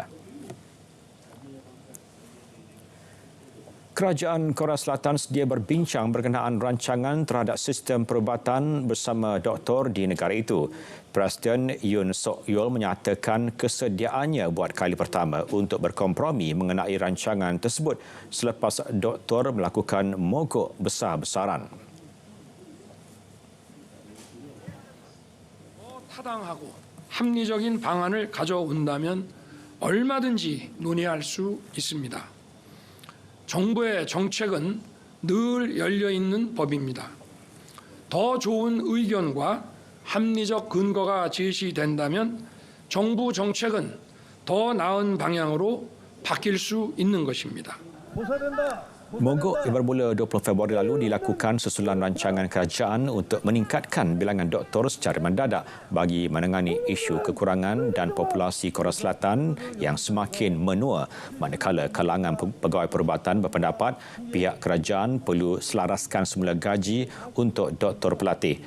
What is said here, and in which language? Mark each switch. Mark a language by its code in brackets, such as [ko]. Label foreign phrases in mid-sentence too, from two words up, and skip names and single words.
[ms] Kerajaan Korea Selatan sedia berbincang berkenaan rancangan terhadap sistem perubatan bersama doktor di negara itu. Presiden Yoon Suk Yeol menyatakan kesediaannya buat kali pertama untuk berkompromi mengenai rancangan tersebut selepas doktor melakukan mogok besar-besaran. [ko] 타당하고 합리적인 방안을 가져온다면 얼마든지 논의할 수 있습니다. 정부의 정책은 늘 열려있는 법입니다. 더 좋은 의견과 합리적 근거가 제시된다면 정부 정책은 더 나은 방향으로 바뀔 수 있는 것입니다. [ms] Mogok yang bermula 20 Februari lalu dilakukan susulan rancangan kerajaan untuk meningkatkan bilangan doktor secara mendadak bagi menangani isu kekurangan dan populasi Korea Selatan yang semakin menua. Manakala kalangan pegawai perubatan berpendapat pihak kerajaan perlu selaraskan semula gaji untuk doktor pelatih.